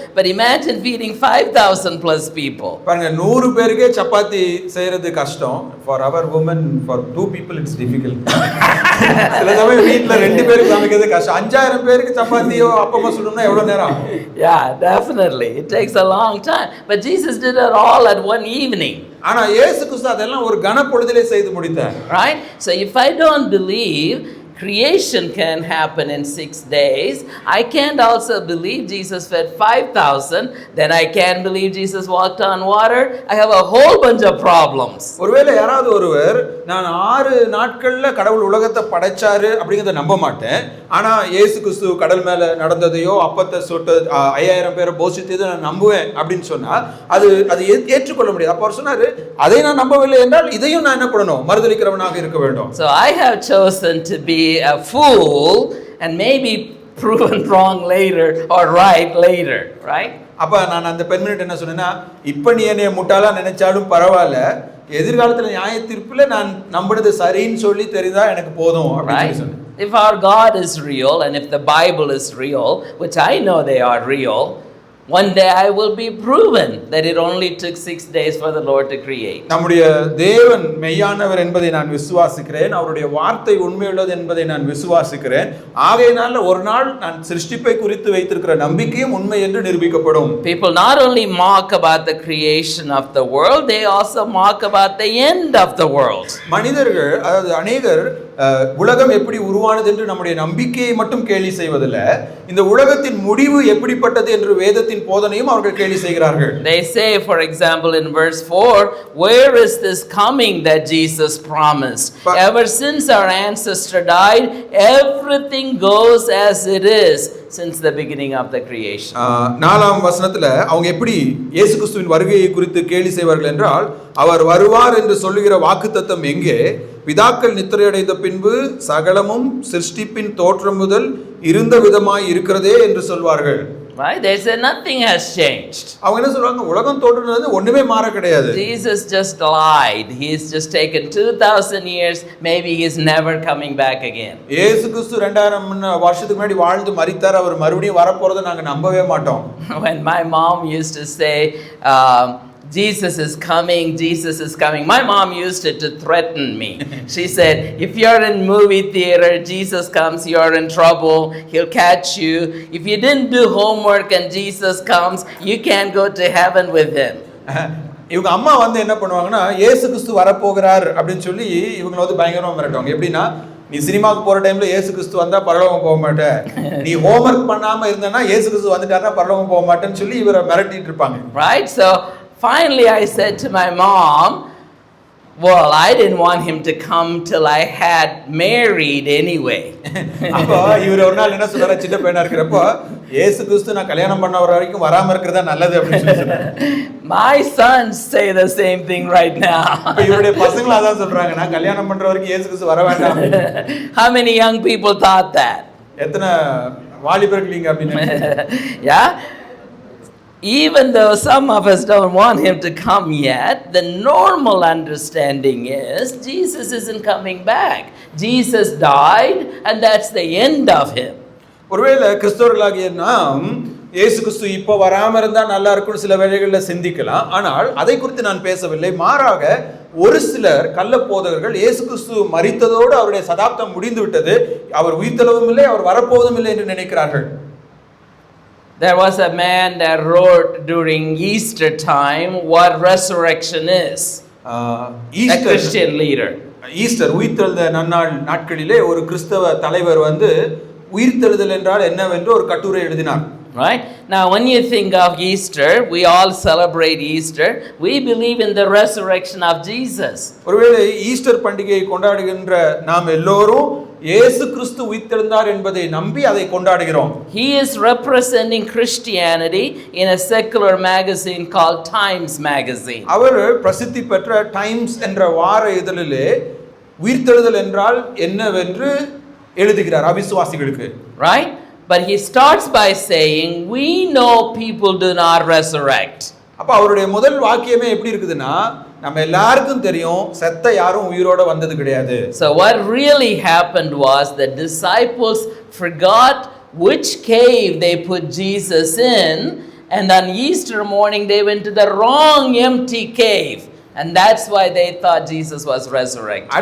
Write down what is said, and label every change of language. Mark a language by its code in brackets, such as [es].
[en] But imagine feeding 5,000 plus people. [ta] பாருங்க, 100 பேருக்கு சப்பாத்தி செய்யறது கஷ்டம். [en] For our women, for 2 people it's difficult. [ta] சில சமயம் வீட்ல 2 பேருக்கு சமைக்கிறது கஷ்டம். 5000 பேருக்கு சப்பாத்தியோ அப்பமோ சுடணும்னா எவ்வளவு நேரம்? [en] Yeah, definitely. It takes a long time. But Jesus did it all at one evening. [ta] ஆனா இயேசு கிறிஸ்து அதெல்லாம் ஒரு கணப்பொழுதிலே செய்து முடித்தார். [en] Right? So if I don't believe creation can happen in 6 days, I can't also believe Jesus fed 5,000, then I can't believe Jesus walked on water. I have a whole bunch of problems. [ta] ஒருவேளை யாராவது ஒருவர் நான் 6 நாட்கள்ல கடவுள் உலகத்தை படைச்சாரு அப்படிங்கறத நம்ப மாட்டேன், ஆனா இயேசு கிறிஸ்து கடல் மேல நடந்ததையோ அப்பத்தை சுட்டு 5000 பேரை போஷித்ததை நான் நம்புவேன் அப்படின்னு சொன்னா அது ஏற்றுக்கொள்ள முடியாது. அப்ப அவர் சொன்னாரு, அதை நான் நம்பவில்லை என்றால் இதையும் நான் என்ன பண்ணணும்? மறுதலிக்கிறவனாக இருக்க வேண்டும். [en] So I have chosen to be a fool and maybe proven wrong later or right later, right? [ta] அப்ப நான் அந்த பெண்மணிட்ட என்ன சொன்னேன்னா, இப்ப நீ என்னைய முட்டாளா நினைச்சாலும் பரவாயில்ல, எதிர்காலத்துல நியாய தீர்ப்புல நான் நம்பினது சரின்னு சொல்லி தெரிந்தா எனக்கு போதும் அப்படின்னு சொன்னேன். [en] If our God is real and if the Bible is real, which I know they are real, one day I will be proven that it only took 6 days for the Lord to create. [ta] நம்முடைய தேவன் மெய்யானவர் என்பதை நான் விசுவாசிக்கிறேன். அவருடைய வார்த்தை உண்மையுள்ளது என்பதை நான் விசுவாசிக்கிறேன். ஆகையினால ஒரு நாள் நான் சிருஷ்டிப்பை குறித்து வைத்திருக்கிற நம்பிக்கையும் உண்மை என்று நிரூபிக்கப்படும். [en] People not only mock about the creation of the world, they also mock about the end of the world. [ta] மனிதர்கள், அதாவது அநேகர் உலகம் எப்படி உருவானது என்று நம்முடைய நம்பிக்கையை மட்டும் கேலி செய்வதில்லை, இந்த உலகத்தின் முடிவு எப்படிப்பட்டது என்று வேதத்தின் போதனையும் அவர்கள் கேலி செய்கிறார்கள். [en] They say, for example, in verse 4, where is this coming that Jesus promised? Ever since our ancestor died, everything goes as it is since the beginning of the creation. [ta] 4ஆம் வசனத்துல அவங்க எப்படி இயேசு கிறிஸ்துவின் வருகையை குறித்து கேலி செய்வார்கள் என்றால், அவர் வருவார் என்று சொல்லுகிற வாக்குத்தத்தம் எங்கே? பிதாக்கள் நித்திரையடைந்த பின்பு சகலமும் சிருஷ்டிப்பின் தோற்றம் முதல் இருந்த விதமாய் இருக்கிறதே என்று சொல்வார்கள். [en] Right? They say nothing has changed. [ta] அவங்க என்ன சொல்றாங்க? உலகம் தோன்றினது ஒண்ணுமே மாற கிடையாது. [en] Jesus just lied. He's just taken 2000 years. Maybe he's never coming back again. [ta] இயேசு கிறிஸ்து 2000 வருஷத்துக்கு முன்னாடி வாழ்ந்து மரித்தார், அவர் மறுபடியும் வர போறதை நாங்க நம்பவே மாட்டோம். [en] When my mom used to say Jesus is coming, Jesus is coming, my mom used it to threaten me. She said, if you're in movie theater, Jesus comes, you're in trouble, he'll catch you. If you didn't do homework and Jesus comes, you can't go to heaven with him. [ta] இவங்க அம்மா வந்து என்ன பண்ணுவாங்கன்னா, இயேசு கிறிஸ்து வரப்போகிறார் அப்படின்னு சொல்லி இவங்களை வந்து பயங்கரமா மிரட்டுவாங்க. எப்படின்னா, நீ சினிமாவுக்கு போற டைம்ல இயேசு கிறிஸ்து வந்தா பரலோகம் போக மாட்டே, நீ ஹோம்வொர்க் பண்ணாம இருந்தனா இயேசு கிறிஸ்து வந்துட்டாருன்னா பரலோகம் போக மாட்டேன்னு சொல்லி இவரை மிரட்டிட்டு இருப்பாங்க. [en] Right? So finally I said to my mom, well, I didn't want him to come till I had married anyway. [ta] அப்போ இவர் ஒரு நாள் என்ன சொல்றாரு, சின்ன பையனா இருக்கிறப்போ, இயேசு கிறிஸ்து நான் கல்யாணம் பண்ண வர வரைக்கும் வராம இருக்கிறதா நல்லது அப்படின்னு சொல்றாரு. [en] My sons say the same thing right now. [ta] இப்போ இவருடைய பசங்க அதான் சொல்றாங்க, நான் கல்யாணம் பண்ற வரைக்கும் இயேசு கிறிஸ்து வர வேண்டாம். [en] How many young people thought that? [ta] எத்தனை வாலிபர்கள் நீங்க அப்படின்னு [en] Yeah? Even though some of us don't want him to come yet, the normal understanding is Jesus isn't coming back. Jesus died, and that's the end of him. [ta] ஒருவேளை கிறிஸ்தவர்களாகிய நாம் இயேசு கிறிஸ்து இப்போ வராம இருந்தா நல்லா இருக்கும்னு சில வேளைகளில் சிந்திக்கலாம். ஆனால் அதை குறித்து நான் பேசவில்லை. மாறாக ஒரு சிலர் கள்ள போதகர்கள் இயேசு கிறிஸ்து மரித்ததோடு அவருடைய சதாப்தம் முடிந்து விட்டது, அவர் உயிர்த்தெழவும் இல்லை, அவர் வரப்போவதும் இல்லை என்று நினைக்கிறார்கள். [en] There was a man that wrote during Easter time what resurrection is. A Christian leader. [ta] Easter உயிர்த்தெழுந்த நாட்களிலே ஒரு கிறிஸ்தவ தலைவர் உயிர்த்தெழுதல் என்றால் என்னவென்று ஒரு கட்டுரை எழுதினார். [en] Right? Now when you think of Easter, we all celebrate Easter. We believe in the resurrection of Jesus. [ta] ஒருவேளை ஈஸ்டர் பண்டிகையை கொண்டாடுகின்ற நாம் எல்லோரும் இயேசு கிறிஸ்து உயிர்த்தெழுந்தார் என்பதை நம்பி அதை கொண்டாடுகிறோம். [en] He is representing Christianity in a secular magazine called Times magazine. [ta] அவர் பிரசித்தி பெற்ற டைம்ஸ் என்ற வார இதழிலே உயிர்த்தெழுதல் என்றால் என்னவென்று எழுதுகிறார் அவிசுவாசிகளுக்கு. [en] Right? But he starts by saying, we know people do not resurrect. [ta] அப்ப அவருடைய முதல் வாக்கியமே எப்படி இருக்குதுன்னா, நம்ம எல்லாருக்கும் தெரியும் செத்த யாரும் உயிரோட வந்தது கிடையாது. [en] So what really happened was the disciples forgot which cave they put Jesus in, and on Easter morning they went to the wrong empty cave, and that's why they thought Jesus was resurrected.